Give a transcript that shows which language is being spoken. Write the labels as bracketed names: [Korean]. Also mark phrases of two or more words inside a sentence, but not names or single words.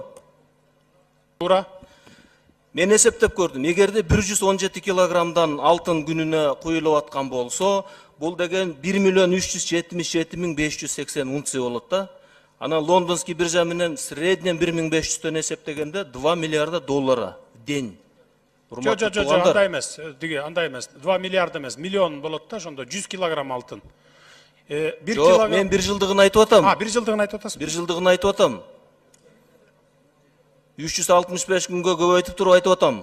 [Kyrgyz] Туура. Мен эсептеп көрдүм. Эгерде 117 килограммдан алтын күнүнө куюлуп аткан болсо, бул деген 1.377.580 унция болот да. Анан лондонский биржа менен среднем 1500төн эсептегенде 2 [Russian] миллиарда доллара день. [Kyrgyz] Жо, андай эмес. 2 миллиард эмес, миллион болот да, ошондо 100 килограмм алтын. 1 килограмм. Мен 1 жылдыгын айтып атам. 1 жылдыгын айтып атасыз. 1 жылдыгын айтып атам. 365 күнгө көбөйтүп туруп айтып атам.